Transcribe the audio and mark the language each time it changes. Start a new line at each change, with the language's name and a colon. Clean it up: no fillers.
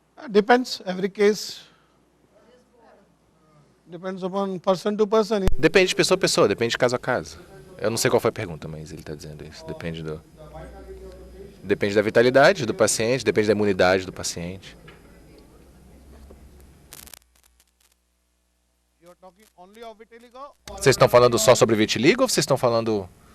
English: Depends, every case depends upon person to person.
Portuguese: Depende de pessoa a pessoa, depende de caso a caso. Eu não sei qual foi a pergunta, mas ele está dizendo isso. Depende da vitalidade do paciente, depende da imunidade do paciente.
English: You're talking only of vitiligo or
Portuguese: Vocês estão falando só sobre vitiligo ou vocês estão falando...